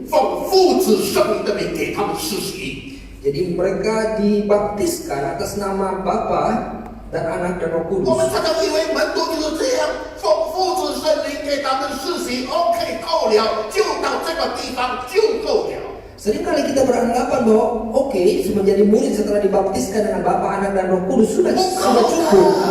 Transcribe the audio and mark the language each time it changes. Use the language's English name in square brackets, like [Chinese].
[Chinese] 奉父子圣灵的名给他们施洗。 [Indonesian] Jadi mereka dibaptiskan atas nama Bapa dan Anak dan Roh [Chinese] 我们 [Indonesian] Kudus. [Chinese] 常常以为门徒就是这样，奉父子圣灵给他们施洗，OK 够了，就到这个地方就够了。 [Indonesian] Seringkali kita beranggapan bahwa oke, menjadi murid setelah dibaptiskan dengan Bapa, Anak, dan Roh Kudus sudah cukup.